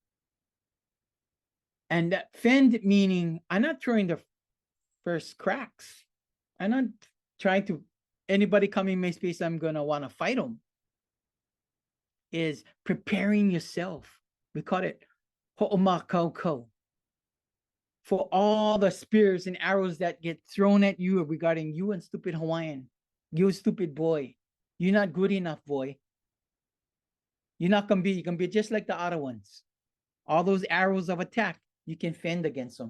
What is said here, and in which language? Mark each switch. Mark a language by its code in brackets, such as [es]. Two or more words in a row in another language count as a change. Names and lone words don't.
[en] And that fend meaning I'm not throwing the first cracks. I'm not trying to, anybody come in my space, I'm going to want to fight them. Is preparing yourself. We call it hoʻomakaukou. For all the spears and arrows that get thrown at you regarding you and stupid Hawaiian. You stupid boy. You're not good enough, boy. You're not going to be, you're going to be just like the other ones. All those arrows of attack, you can fend against them.